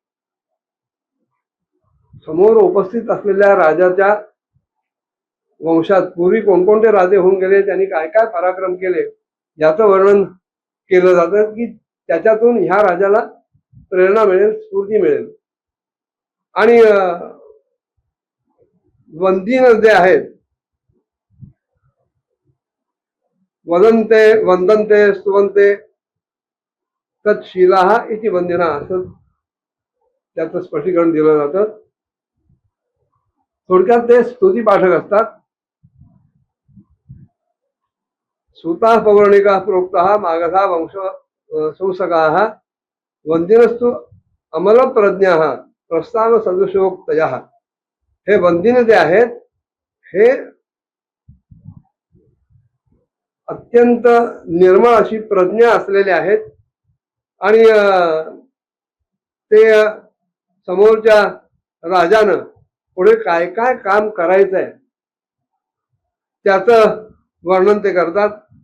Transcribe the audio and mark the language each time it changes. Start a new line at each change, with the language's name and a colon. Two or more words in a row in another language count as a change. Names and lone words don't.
Marathi: समोर उपस्थित असलेल्या राजाच्या वंशात पूर्वी कोणकोणते राजे होऊन गेले, त्यांनी काय काय पराक्रम केले याचं वर्णन केलं जातं की त्याच्यातून ह्या राजाला प्रेरणा मिळेल, स्फूर्ती मिळेल. आणि वंदीन जे आहेत,
Sanskrit: वदन्ते वंदन्ते स्तुवन्ते तत्शीलाः इति वंदिना,
Marathi: असं त्याचं स्पष्टीकरण दिलं जातं. थोडक्यात ते स्तुती पाठक असतात.
Sanskrit: सूता पौराणिका प्रोक्ता मागधा वंश संसकाः वंदिनस्तु अमल प्रज्ञा प्रस्ताव सदृशोक्तया.
Marathi: हे वंदिन जे आहेत हे अत्यंत निर्मळ अशी प्रज्ञा असलेले आहेत. आणि ते समोरच्या राजानं पुढे काय काय काम करायचंय त्याचं वर्णन ते करतात.